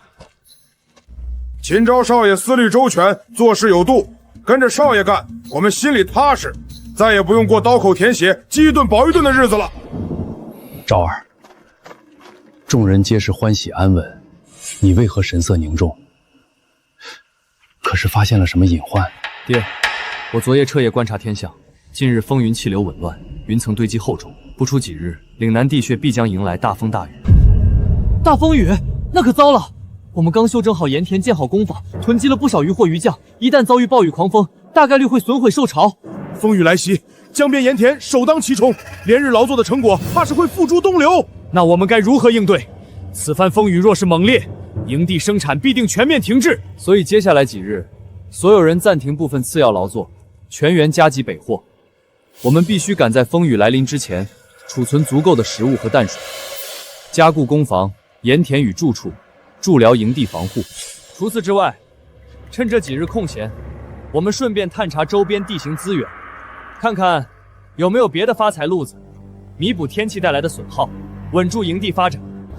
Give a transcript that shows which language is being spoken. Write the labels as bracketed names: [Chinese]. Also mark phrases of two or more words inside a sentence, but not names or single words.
[Chinese] 秦昭少爺思慮周全，做事有度，跟着少爺幹，我們心裡踏實，再也不用過刀口舔血、飢一頓飽一頓的日子了。昭兒，眾人皆是歡喜安穩，你為何神色凝重？可是發現了什麼隱患？爹，我昨夜徹夜觀察天象，近日風雲氣流紊亂，雲層堆積厚重， 不出几日，岭南地穴必将迎来大风大雨。大风雨，那可糟了！我们刚修整好盐田，建好工坊，囤积了不少渔获鱼酱，一旦遭遇暴雨狂风，大概率会损毁受潮。风雨来袭，江边盐田首当其冲，连日劳作的成果怕是会付诸东流。那我们该如何应对？此番风雨若是猛烈，营地生产必定全面停滞。所以接下来几日，所有人暂停部分次要劳作，全员加急北货。我们必须趕在風雨來臨之前，儲存足夠的食物和淡水，加固工房、鹽田與住處，助療營地防護。除此之外，趁這幾日空閒，我們順便探查周邊地形資源，看看有沒有別的發財路子，彌補天氣帶來的損耗，穩住營地發展。